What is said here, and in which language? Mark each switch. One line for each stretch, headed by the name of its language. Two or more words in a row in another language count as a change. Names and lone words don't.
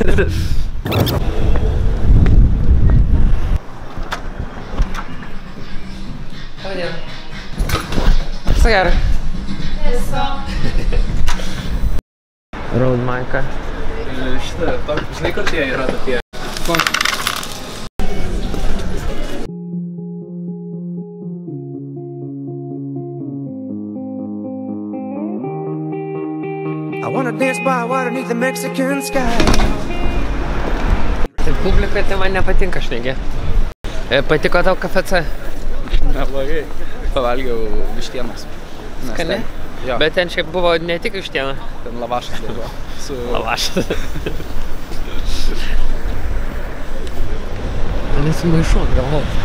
Lithuanian: Visą gerą. Road Mike. Šitą, žinai, kur tie yra tokie?
English: I wanna dance by water beneath the Mexican sky.
Lithuanian: Tai publikai tai man nepatinka šnekė. Patiko tau KFC? Neblogai. Pavalgiau vištienos. Skani? Jo. Bet ten šiaip buvo ne tik vištiena. Ten lavašas buvo. Su... Lavašas. Nesimaišuot galvos.